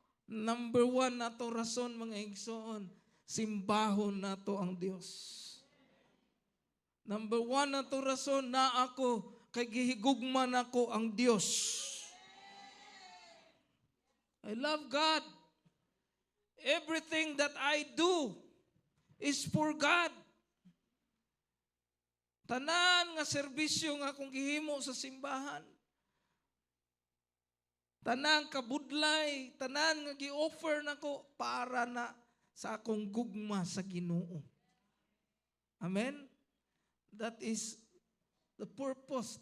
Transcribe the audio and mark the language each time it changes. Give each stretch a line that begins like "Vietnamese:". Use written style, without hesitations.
Cebuano: Number 1 nato rason mga igsoon, simbahon nato ang Dios. Number 1 na to rason na ako kay gihigugma nako ang Dios.
English: I love God. Everything that I do is for God.
Cebuano: Tanan nga serbisyo nga akong gihimo sa simbahan. Tanan kabudlay, tanan nga gi-offer nako para na sa akong gugma sa Ginoo.
English: Amen. That is the purpose.